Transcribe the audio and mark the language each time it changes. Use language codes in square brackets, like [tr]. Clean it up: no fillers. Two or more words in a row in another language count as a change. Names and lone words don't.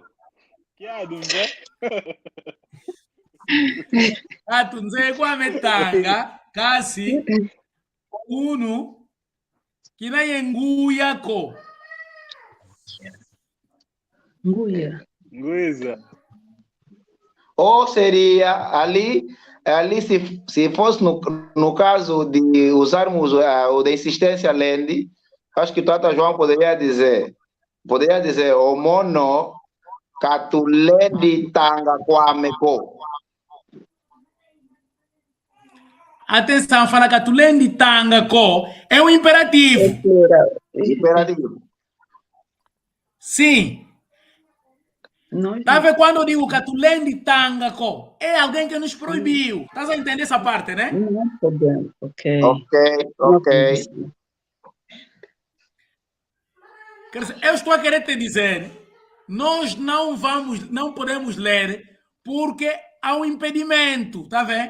[kg] Kiadi, mbe? Atunze kwa metanga, kasi, unu, kina yenguya ko. Nguiza. [pt] Ou seria ali se fosse no caso de usarmos o da insistência lende, acho que o Tata João poderia dizer, o [kg] mono catulende tanga kwameko. [pt] Atenção, fala que [kg] tu lende tanga ko [pt] é um imperativo. Imperativo. Sim. Tá vendo quando eu digo que [kg] tu lende tanga ko? [pt] É alguém que nos proibiu. Estás a entender essa parte, né? Não é problema. Ok. Ok. Quer dizer, eu estou a querer te dizer, nós não podemos ler porque há um impedimento, tá vendo?